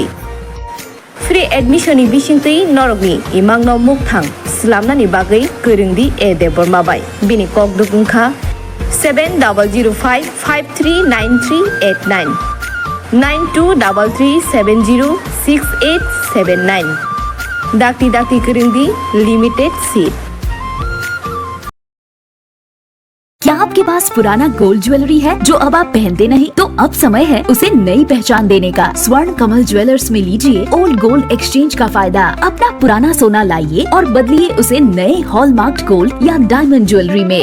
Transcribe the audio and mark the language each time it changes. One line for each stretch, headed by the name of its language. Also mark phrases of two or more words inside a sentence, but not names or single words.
English: Free admission
Kok Borok: ni bisingtui norogni imang no mukthang slamnani bagai kurungdi e deborma bai bini kok dukungkha 7005539389 9233706879 dakti kurungdi
English: limited seat.
Hindi: क्या आपके आपके पास पुराना
English: gold jewellery
Hindi: है जो अब आप पहनते नहीं, तो अब समय है उसे नई पहचान देने का। स्वर्ण कमल ज्वेलर्स में लीजिए
English: old gold exchange
Hindi: का फायदा। अपना पुराना सोना लाइए और बदलिए उसे नए
English: hallmark gold
Hindi: या
English: diamond jewellery
Hindi: में।